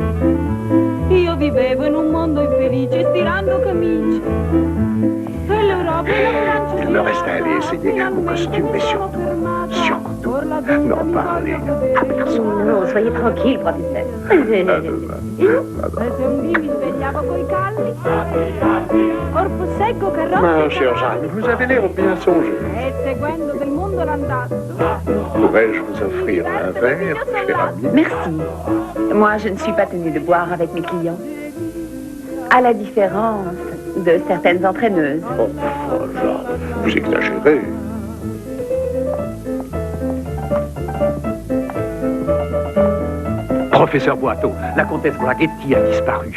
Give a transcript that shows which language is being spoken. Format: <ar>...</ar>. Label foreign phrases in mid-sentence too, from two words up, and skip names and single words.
<it>Io vivevo in un mondo infelice, stirando camicie. Per l'Europa e la Francia.</it> <fr>Il me reste à aller essayer mon costume, mais surtout, n'en parler à personne. Non, soyez tranquille, professeur.</fr> <it>E se un dì mi svegliavo coi calli, corpo secco che Ma, rotta</it> <fr>cher Jeanne, vous avez l'air bien songé.</fr> <it>e seguendo del mondo l'andazzo.</it> <fr>Pourrais-je vous offrir un verre, cher ami? Merci. Moi, je ne suis pas tenue de boire avec mes clients. À la différence de certaines entraîneuses. Oh, Jeanne, vous exagérez. Professeur Boiteau, la comtesse Braghetti a disparu.</fr>